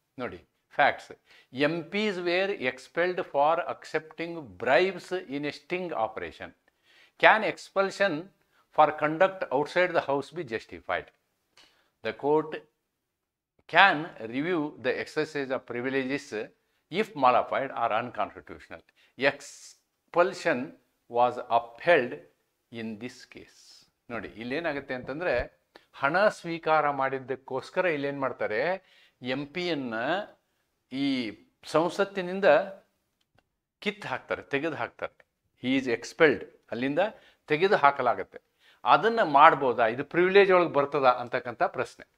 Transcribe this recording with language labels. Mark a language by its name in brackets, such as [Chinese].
[English] ನೋಡಿ, facts: MPs were expelled for accepting bribes in a sting operation. Can expulsion for conduct outside the house be justified? The court can review the exercise of privileges if modified or unconstitutional. Expulsion was upheld in this case. [Kannada] ನೋಡಿ, ಇಲ್ಲೇನಾಗುತ್ತೆ ಅಂತಂದರೆ, ಹಣ ಸ್ವೀಕಾರ ಮಾಡಿದ್ದಕ್ಕೋಸ್ಕರ ಇಲ್ಲೇನು ಮಾಡ್ತಾರೆ, MPಯನ್ನು ಈ ಸಂಸತ್ತಿನಿಂದ ಕಿತ್ತು ಹಾಕ್ತಾರೆ, ತೆಗೆದು ಹಾಕ್ತಾರೆ. [English] he is expelled, [Kannada] ಅಲ್ಲಿಂದ ತೆಗೆದು ಹಾಕಲಾಗತ್ತೆ. ಅದನ್ನು ಮಾಡ್ಬೋದಾ, ಇದು ಪ್ರಿವಿಲೇಜ್ ಒಳಗೆ ಬರ್ತದಾ ಅಂತಕ್ಕಂಥ ಪ್ರಶ್ನೆ.